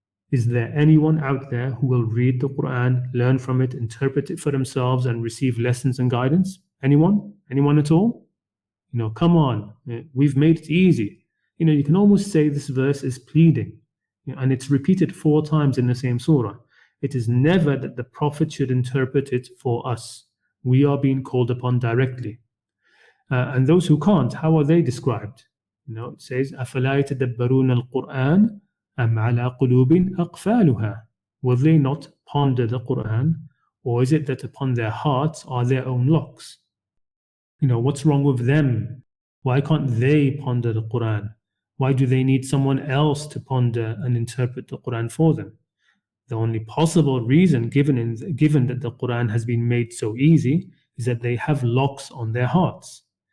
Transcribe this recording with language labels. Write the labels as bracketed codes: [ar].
[en] Is there anyone out there who will read the Quran, learn from it, interpret it for themselves and receive lessons and guidance? Anyone? Anyone at all? Come on. We've made it easy. You can almost say this verse is pleading, and it's repeated 4 times in the same surah. It is never that the Prophet should interpret it for us. We are being called upon directly. And those who can't, how are they described? It says, [ar] أَفَلَا يَتَدَبَّرُونَ الْقُرْآنَ أَمْ عَلَى قُلُوبٍ أَقْفَالُهَا. [en] Will they not ponder the Qur'an, or is it that upon their hearts are their own locks? What's wrong with them? Why can't they ponder the Qur'an? Why do they need someone else to ponder and interpret the Qur'an for them? The only possible reason, given that the Qur'an has been made so easy, is that they have locks on their hearts.